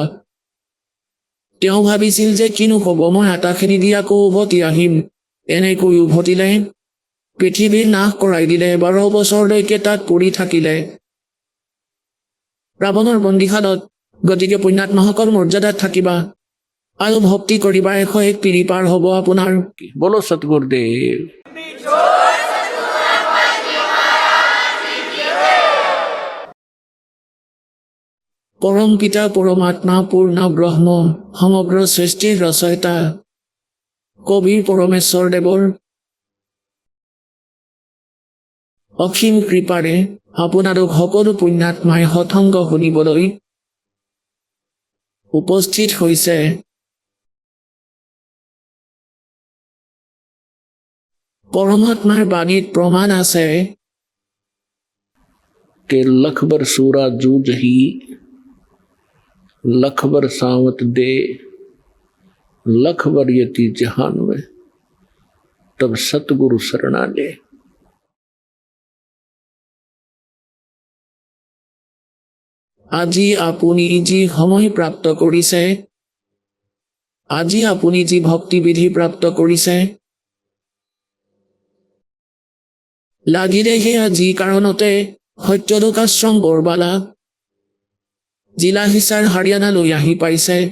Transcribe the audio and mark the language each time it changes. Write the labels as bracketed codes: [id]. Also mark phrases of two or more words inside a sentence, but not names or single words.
[as] তেওঁ ভাবিছিল যে কিনো হ'ব, মই আটাখিনি দি আকৌ উভতি আহিম। এনেকৈ উভতিলে, পৃথিৱীৰ নাশ কৰাই দিলে, 12 বছৰলৈকে তাত পৰি থাকিলে ৰাৱণৰ বন্দীশালত। গতিকে পুণ্যাত্মাসকল মৰ্যাদাত থাকিবা আৰু ভক্তি কৰিবা, 101 পিৰি পাৰ হ'ব আপোনাৰ। [hi] बोलो सतगुरुदेव। [as] পৰম পিতা পৰমাত্মা পূৰ্ণ ব্ৰহ্ম সমগ্ৰ সৃষ্টিৰ ৰচয়িতা কবিৰ পৰমেশ্বৰ দেৱৰ অসীম কৃপাৰে আপোনালোক সকলো পুণ্যাত্মাই সৎসংগ শুনিবলৈ উপস্থিত হৈছে। পৰমাত্মাৰ বাণীত প্ৰমাণ আছে [hi] के लखबर सूरा जूझ ही लख बरसावत दे, लख बरियती जहान में, तब सतगुरु शरणा ले। [as] আজি আপুনি যি সময় প্ৰাপ্ত কৰিছে, আজি আপুনি যি ভক্তিবিধি প্ৰাপ্ত কৰিছে, লাগিলে সেয়া যি কাৰণতে সত্যলোক আশ্ৰম বৰবালা জিলা হিচাৰ হাৰিয়ানালৈ আহি পাইছে,